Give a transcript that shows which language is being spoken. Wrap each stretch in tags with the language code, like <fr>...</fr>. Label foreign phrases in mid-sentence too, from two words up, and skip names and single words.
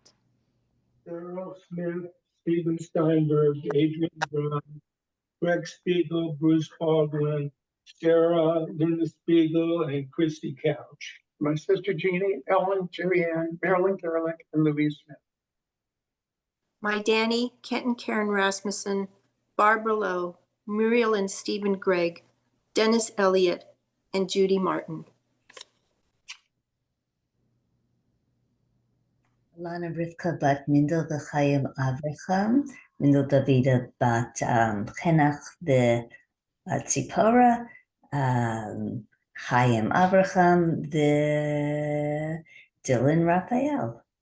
<en>Daryl Smith, Steven Steinberg, Adrian Brown, Greg Spiegel, Bruce Baldwin, Sarah, Linda Spiegel, and Christy Couch. My sister Jeannie, Ellen, Jerry Ann, Marilyn Gerlich, and Louise Smith. My Danny, Kent and Karen Rasmussen, Barbara Lowe, Muriel and Stephen Gregg, Dennis Elliott, and Judy Martin. Lana Rivka bat Mindel v'Chaim Avraham, Mindel Davida bat Chenach v'Tzipora, Chaim Avraham v'Dylan Raphael.</en>